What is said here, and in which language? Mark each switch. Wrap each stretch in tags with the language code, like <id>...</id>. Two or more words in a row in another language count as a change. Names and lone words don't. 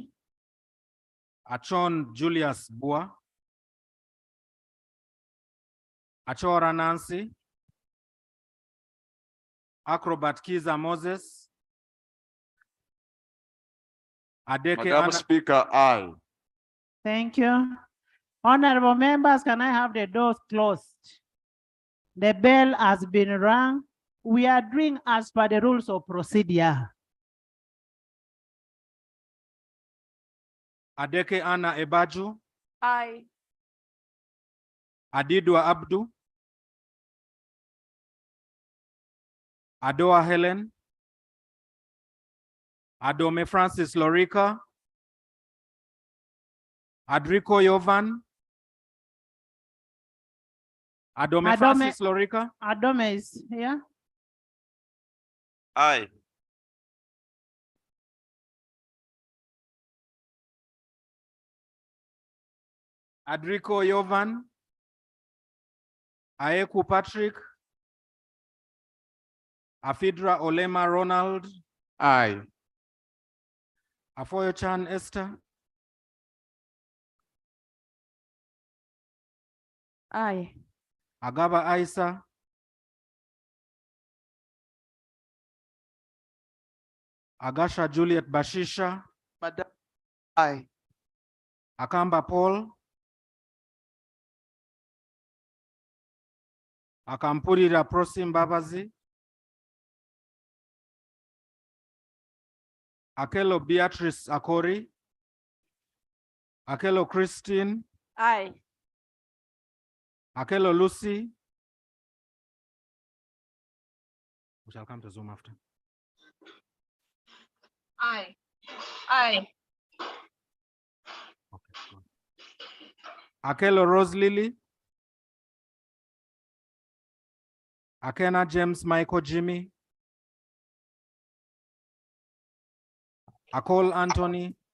<en>Achon Julius Bua. Achora Nancy. Acrobat Kiza Moses. Adeke Madam Anna. Speaker, aye. Thank you. Honorable members, can I have the doors closed? The bell has been rung. We are doing as per the rules of procedure. Adeke Anna Ebaju. Aye. Adidwa Abdu. Adoa Helen. Adome Francis Lorica. Adrico Yovan. Adome Francis Lorica. Adome is here. Aye. Adrico Yovan. Aeku Patrick. Afidra Olema Ronald. Aye. Afoyo Chan Esther. Aye. Agaba Isa. Agasha Juliet Bashisha. Madam, aye. Akamba Paul. Akampurira Prosim Babazi. Akelo Beatrice Akori. Akelo Christine. Aye. Akelo Lucy. We shall come to Zoom after. Aye. Aye. Akelo Rose Lily. Akena James Michael Jimmy. Akol Anthony.</en>